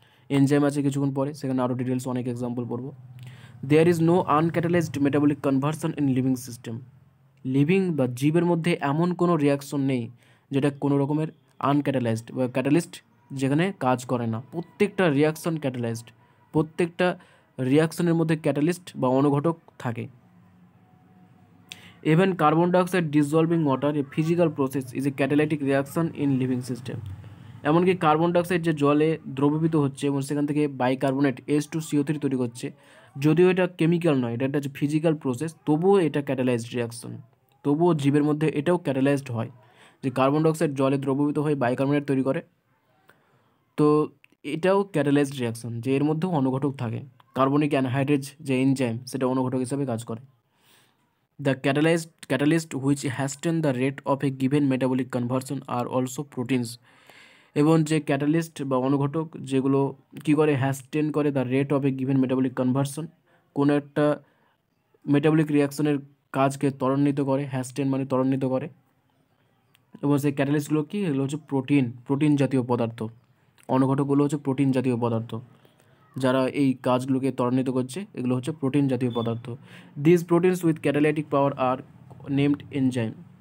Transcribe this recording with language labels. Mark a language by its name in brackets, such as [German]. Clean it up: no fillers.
[Bangla] Enzyme আছে কিছুক্ষণ পরে, সেখানে আরও ডিটেলস অনেক এক্সাম্পল পড়বো। [English] There is no uncatalysed metabolic conversion in living system. [Bangla] Living বা জীবের মধ্যে এমন কোনো রিয়াকশন নেই যেটা কোনো রকমের আনক্যাটালাইজড বা ক্যাটালিস্ট যেখানে কাজ করে না। প্রত্যেকটা রিয়াকশন ক্যাটালাইজড, প্রত্যেকটা রিয়াকশনের মধ্যে ক্যাটালিস্ট বা অনুঘটক থাকে। [English] Even carbon dioxide dissolving water, a physical process, is a catalytic reaction in living system. [Bangla] এমনকি কার্বন ডাইঅক্সাইড যে জলে দ্রবীভূত হচ্ছে এবং সেখান থেকে বাইকার্বনেট H2CO3 তৈরি করছে, যদিও এটা কেমিক্যাল নয়, এটা একটা ফিজিক্যাল প্রসেস, তবুও এটা ক্যাটালাইজড রিয়াকশন, তবুও জীবের মধ্যে এটাও ক্যাটালাইজড হয়, যে কার্বন ডাইঅক্সাইড জলে দ্রবীভূত হয়ে বাইকার্বনেট তৈরি করে। তো এটাও ক্যাটালাইজড রিয়াকশন, যে এর মধ্যেও অনুঘটক থাকে। কার্বনিক অ্যানহাইড্রেজ যে এনজাইম সেটা অনুঘটক হিসাবে কাজ করে। [English] The catalyst which hasten the rate of a given metabolic conversion are also proteins. [Bangla] এবং যে ক্যাটালিস্ট বা অনুঘটক যেগুলো কী করে, হ্যাস্টেন করে [English] the rate of a given metabolic conversion, [Bangla] কোনো একটা মেটাবলিক রিয়াকশনের কাজকে ত্বরান্বিত করে, হ্যাস্টেন মানে ত্বরান্বিত করে। এবং সেই ক্যাটালিস্টগুলো কি, এগুলো হচ্ছে প্রোটিন জাতীয় পদার্থ। অনুঘটকগুলো হচ্ছে প্রোটিন জাতীয় পদার্থ, যারা এই কাজগুলোকে ত্বরান্বিত করছে এগুলো হচ্ছে প্রোটিন জাতীয় পদার্থ। [English] This proteins with catalytic power are named enzyme.